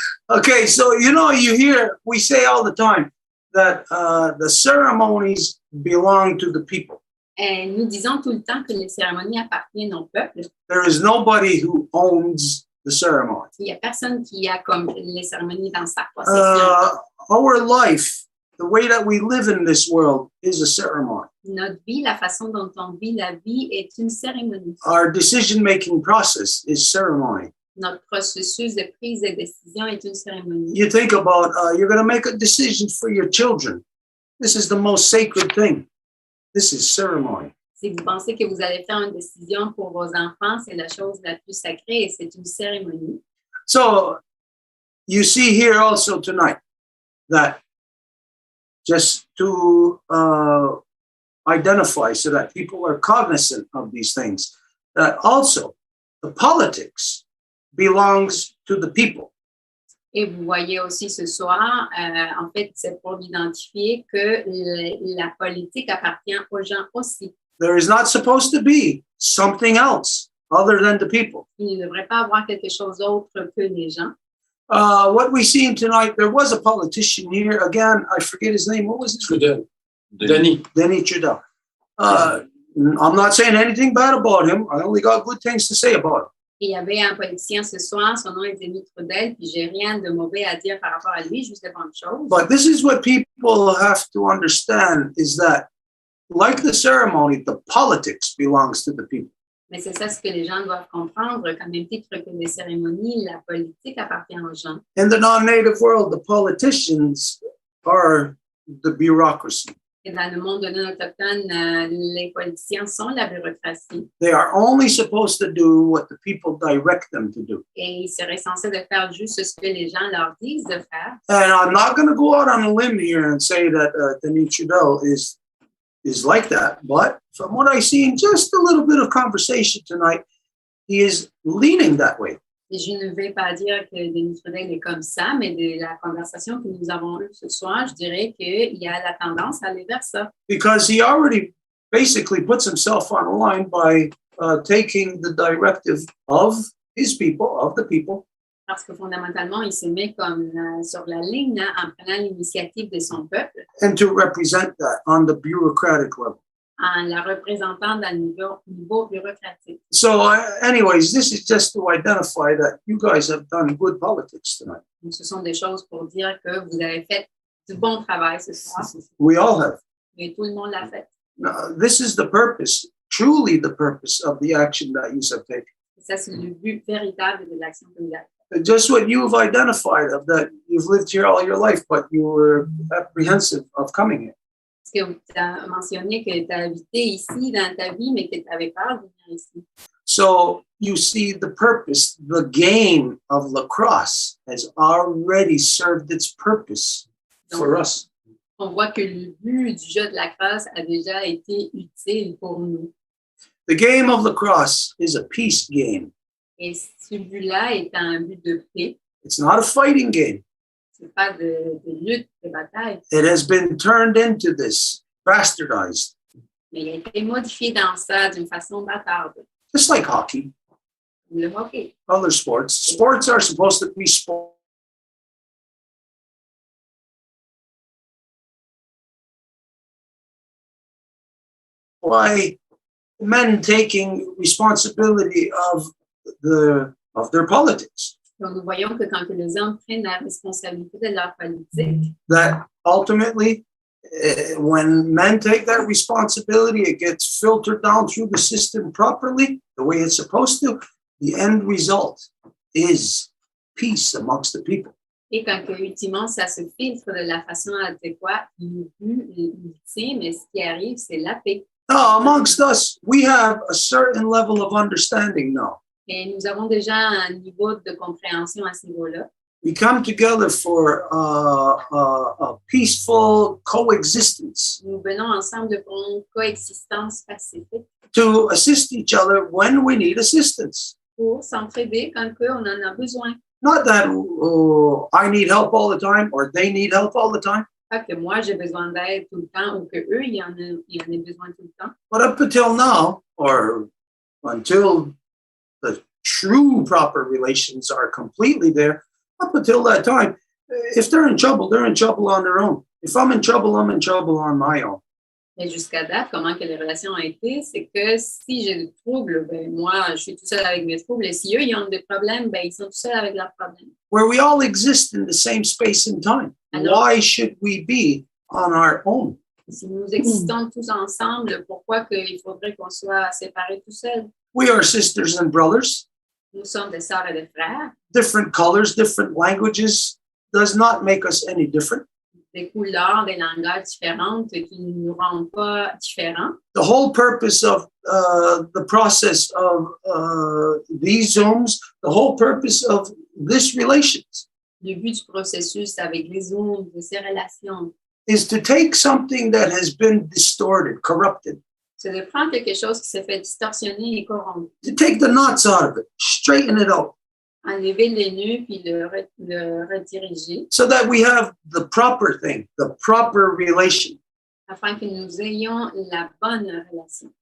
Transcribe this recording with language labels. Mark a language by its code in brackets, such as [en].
[en] Okay, so we say all the time that the ceremonies belong to the people. [fr] Et nous disons tout le temps que les cérémonies appartiennent au peuple. [en] There is nobody who owns the ceremony. [fr] Il n'y a personne qui a comme les cérémonies dans sa possession. [en] Our life, the way that we live in this world, is a ceremony. [fr] Notre vie, la façon dont on vit la vie est une cérémonie. [en] Our decision-making process is ceremony. [fr] Notre processus de prise de décision est une cérémonie. [en] You think about, you're going to make a decision for your children. This is the most sacred thing. This is ceremony. [fr] Si vous pensez que vous allez faire une décision pour vos enfants, c'est la chose la plus sacrée et c'est une cérémonie. [en] So, you see here also tonight that just to identify so that people are cognizant of these things, that also the politics belongs to the people. [fr] Et vous voyez aussi ce soir, en fait, c'est pour identifier que la politique appartient aux gens aussi. [en] There is not supposed to be something else other than the people. [fr] Il ne devrait pas avoir quelque chose d'autre que les gens. [en] What we see tonight, there was a politician here. Again, I forget his name. What was his name? Denis. Denis Trudeau. I'm not saying anything bad about him. I only got good things to say about him. [fr] Et il y avait un politicien ce soir, son nom est Denis Trudeau, puis j'ai rien de mauvais à dire par rapport à lui, juste de bonnes choses. [en] But this is what people have to understand is that, like the ceremony, the politics belongs to the people. [fr] Mais c'est ça ce que les gens doivent comprendre, qu'en même titre que les cérémonies, la politique appartient aux gens. [en] In the non-native world, the politicians are the bureaucracy. [fr] Et dans le monde non autochtone, les politiciens sont la bureaucratie. [en] They are only supposed to do what the people direct them to do. [fr] Et ils seraient censés de faire juste ce que les gens leur disent de faire. [en] And I'm not going to go out on a limb here and say that Denis Trudeau is like that. But from what I see in just a little bit of conversation tonight, he is leaning that way. [fr] Et je ne vais pas dire que Denis Trudeau est comme ça, mais de la conversation que nous avons eue ce soir, je dirais qu'il y a la tendance à aller vers ça. [en] Because he already basically puts himself on the line by taking the directive of his people, of the people. [fr] Parce que fondamentalement, il se met comme sur la ligne en prenant l'initiative de son peuple. [en] And to represent that on the bureaucratic level. [fr] En la représentant dans le niveau bureaucratique. [en] So anyways, this is just to identify that you guys have done good politics tonight. [fr] Donc, ce sont des choses pour dire que vous avez fait du bon travail ce soir. [en] We all have. [fr] Et tout le monde l'a fait. [en] Now, this is the purpose, truly the purpose of the action that you have taken. [fr] Et ça, c'est le but véritable de l'action que vous avez faite. [en] Just what you've identified of that you've lived here all your life, but you were apprehensive of coming here. [fr] Parce que tu as mentionné que tu as habité ici dans ta vie, mais que tu avais peur de venir ici. [en] So you see the purpose, the game of lacrosse has already served its purpose for us. [fr] On voit que le but du jeu de la crosse a déjà été utile pour nous. [en] The game of lacrosse is a peace game. [fr] Et ce but-là est un but de paix. [en] It's not a fighting game. [fr] C'est pas de lutte, de bataille. [en] It has been turned into this, bastardized. [fr] Mais il a été modifié dans ça d'une façon bâtarde. [en] Just like hockey, [fr] Le hockey. [en] other sports. Sports are supposed to be sport. Why men taking responsibility of their politics. [fr] Donc, nous voyons que quand les hommes prennent la responsabilité de leur politique, [en] That ultimately, when men take that responsibility, it gets filtered down through the system properly, the way it's supposed to. The end result is peace amongst the people. [fr] et quand ultimement ça se filtre de la façon adéquate, le but ultime, ce qui arrive, c'est la paix. [en] Now, amongst us, we have a certain level of understanding now. [fr] Et nous avons déjà un niveau de compréhension à ce niveau-là. [en] We come together for a peaceful coexistence [fr] Nous venons ensemble pour une coexistence pacifique [en] to assist each other when we need assistance. [fr] pour s'entraider quand on en a besoin. [en] Not that I need help all the time or they need help all the time, [fr] Pas que moi j'ai besoin d'aide tout le temps ou que eux ils en aient besoin tout le temps. [en] but up until now, or until the true proper relations are completely there, up until that time, if they're in trouble on their own. If I'm in trouble on my own. [fr] Mais jusqu'à date, comment que les relations ont été, c'est que si j'ai des troubles, ben moi, je suis tout seul avec mes troubles. Et si eux, ils ont des problèmes, ben ils sont tout seuls avec leurs problèmes. [en] Where we all exist in the same space and time. Why should we be on our own? [fr] Si nous existons tous ensemble, pourquoi qu'il faudrait qu'on soit séparés tout seuls? [en] We are sisters and brothers. [fr] Nous sommes des sœurs et des frères, [en] Different colors, different languages does not make us any different. [fr] des couleurs, des langages différentes qui ne nous rendent pas différents. [en] The whole purpose of the process of these Zooms, the whole purpose of this relations [fr] Le but du processus avec les autres, de ces relations, [en] is to take something that has been distorted, corrupted, [fr] c'est de prendre quelque chose qui s'est fait distorsionner et corrompre, [en] to take the knots out of it, straighten it out, [fr] enlever les nœuds puis le rediriger [en] so that we have the proper thing, the proper relation, [fr] afin que nous ayons la bonne relation.